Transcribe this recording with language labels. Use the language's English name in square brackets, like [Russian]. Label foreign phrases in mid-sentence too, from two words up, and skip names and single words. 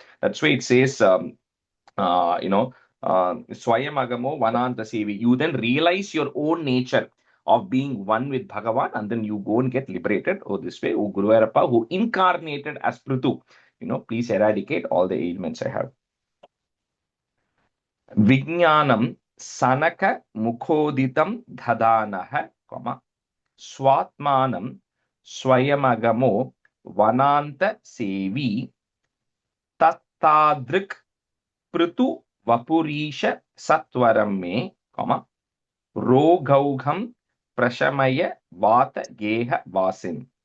[English] That's why it says, [Sanskrit] स्वयमगमो वनान्त सेवी. [English] You then realize your own nature of being one with Bhagavan, and then you go and get liberated. Oh, this way, oh Guruvarappa, who incarnated as Prithu. Please eradicate all the ailments I have. [Sanskrit] विज्ञानं सनक मुखोदितं दधानः, स्वात्मानं स्वयमगमो वनान्त सेवी तत्तादृक् पृथु वपुरीश सत्वरं मे, रोगौघं प्रशमय वात गेह वासिन्.